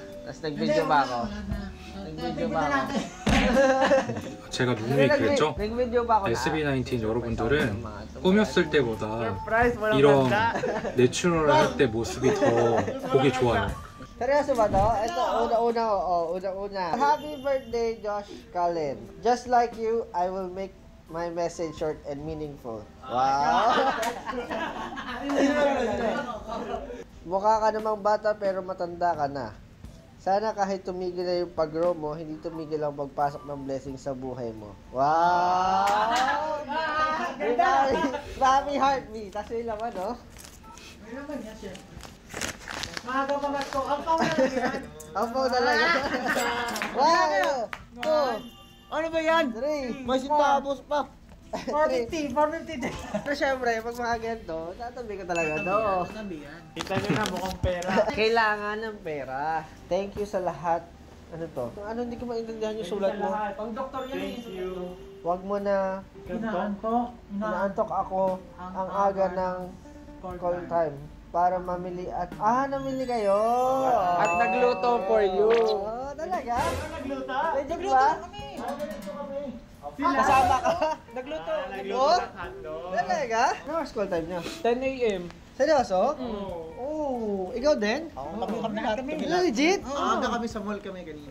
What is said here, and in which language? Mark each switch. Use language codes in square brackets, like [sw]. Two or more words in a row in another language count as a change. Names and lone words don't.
[tl] Tapos nag-video ba ako? Nag-video ba ako? [ko] 제가 누누이 그랬죠? [tl] nag-video ba ako na? [ko] SB19 여러분들은 꾸몄을 때보다 이런 내추럴할 때 모습이 더 보기 좋아요. [tl] Seryoso ba to? Ito, una. [en] Happy birthday, Josh Cullen. Just like you, I will make my message short and meaningful. Wow! [tl] Mukha ka namang bata pero matanda ka na. Sana kahit tumigil na yung pag-grow mo, hindi tumigil ang pagpasok ng blessing sa buhay mo. Wow! Grabe heartbeat. Tapos yung laman, no? May laman yan siya. Mga ko, ampaw na lang yan. Ampaw na lang yan. Wow! 2, Ano ba yan? 3, May sintabos pa. 450. 450. Pero syempre, pag mga ganito, tatabi ko talaga do. Kita nyo na mukhang pera. Kailangan ng pera. [en] Thank you [tl] sa lahat. Ano to? Ano, hindi ko maintindihan yung sulat mo. Pang doktor yan. [en] Thank you. [tl] Huwag mo na. Inaantok ako ang aga ng call time para mamili at namili kayo. At nagluto [en] for you. [tl] Oh, talaga? Nagluto? Legit ba? Nagluto kami. Kasama ka? Nagluto. Oh? Talaga? Ano ang school time niya? 10 a.m. Seryoso? Oo. Ikaw din? Kami. Legit? Aga kami sa mall kami kanina.